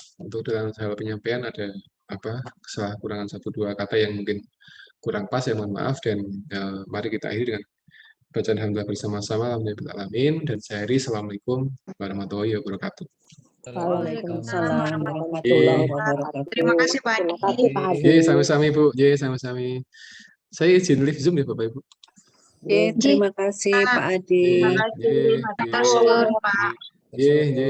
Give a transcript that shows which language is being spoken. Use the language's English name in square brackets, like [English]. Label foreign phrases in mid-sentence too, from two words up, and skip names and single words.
[Indonesian] Untuk dalam hal penyampaian ada kesalahan kurangan 1-2 kata yang mungkin kurang pas, ya mohon maaf, dan mari kita akhiri dengan bacaan hamdalah bersama-sama. Alhamdulillahirrahmanirrahim. Dan saya Heri, [Arabic] السلام عليكم ورحمة الله وبركاته. وعليكم السلام ورحمة الله وبركاته. [Indonesian] Terima kasih Pak Adi. Terima kasih Pak Adi. [Javanese] Sami-sami Bu, sami-sami. [Indonesian] Saya izin live Zoom ya Bapak Ibu. Terima kasih Pak Adi. Terima kasih. Pak.